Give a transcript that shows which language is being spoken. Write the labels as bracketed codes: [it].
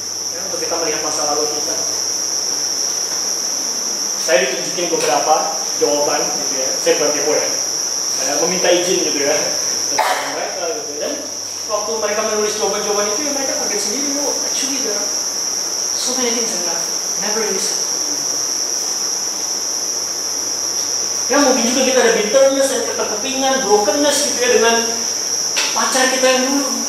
[id] Ya, untuk kita melihat masa lalu kita. Saya ditunjukin beberapa jawaban gitu ya. Saya bukan kepo ya. Meminta izin gitu ya. Tentang mereka gitu. Dan waktu mereka menulis jawaban-jawaban itu ya mereka kaget sendiri. [en] Oh, actually there are so many things that I've never really said. [id] Ya mungkin juga kita ada bitterness dan keterkepingan, brokenness gitu ya dengan pacar kita yang dulu.